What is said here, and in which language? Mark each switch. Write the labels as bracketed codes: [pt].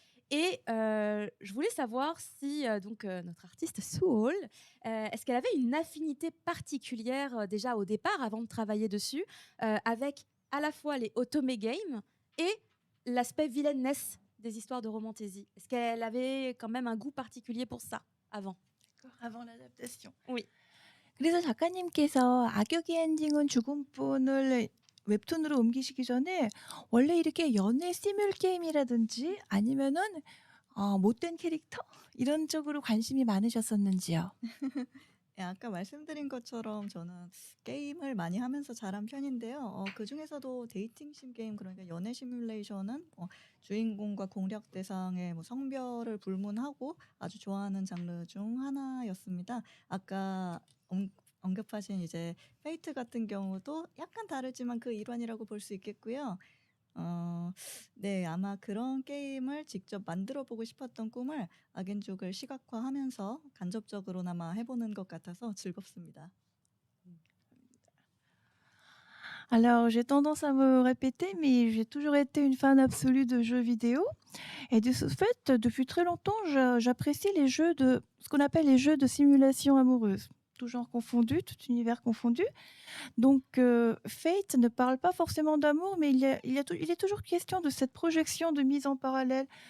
[fr] Et je voulais savoir si notre artiste Suol, est-ce qu'elle avait une affinité particulière déjà au départ, avant de travailler dessus, avec à la fois les otome games et l'aspect vilainesse des histoires de romantasy. Est-ce qu'elle avait quand même un goût particulier pour ça avant? Avant l'adaptation. Oui. [ko] 그래서 작가님께서 악역의 엔딩은 죽음뿐을 웹툰으로 옮기시기 전에 원래 이렇게 연애 시뮬 게임이라든지 아니면은 못된 캐릭터 이런 쪽으로 관심이 많으셨었는지요? 예, 아까 말씀드린 것처럼 저는 게임을 많이 하면서 자란 편인데요. 그중에서도 데이팅 심 게임 그러니까 연애 시뮬레이션은 주인공과 공략 대상의 뭐 성별을 불문하고 아주 좋아하는 장르 중 하나였습니다. 아까 언급하신 이제 페이트 같은 경우도 약간 다르지만 그 일환이라고 볼 수 있겠고요. 네, 아마 그런 게임을 직접 만들어 보고 싶었던 꿈을 악앤족을 시각화하면서 간접적으로나마 해보는 것 같아서 즐겁습니다. [fr] Alors, j'ai tendance à me répéter, mais j'ai toujours été une fan absolue de jeux vidéo. Et de ce fait, depuis très longtemps, j'apprécie les jeux de ce qu'on appelle les jeux de simulation amoureuse, tout genre confondu, tout univers confondu. Donc, Fate ne parle pas forcément d'amour, mais il est toujours question de cette projection de mise en parallèle.